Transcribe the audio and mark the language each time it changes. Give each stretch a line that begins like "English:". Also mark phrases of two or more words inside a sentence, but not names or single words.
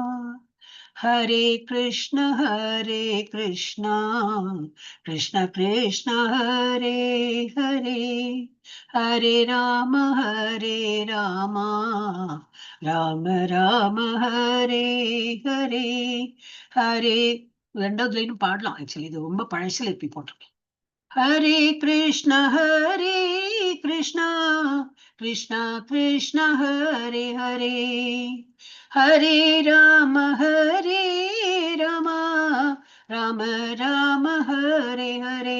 Sanskrit: हरे कृष्णा कृष्ण कृष्ण हरे हरे, हरे राम राम राम हरे हरे.
Tamil: ஹரே ரெண்டாவது லைனும் பாடலாம். ஆக்சுவலி இது ரொம்ப பழசுல இப்படி போட்டிருக்கேன்.
Sanskrit: हरे कृष्णा कृष्णा कृष्णा हरे हरे, हरे राम राम राम हरे हरे.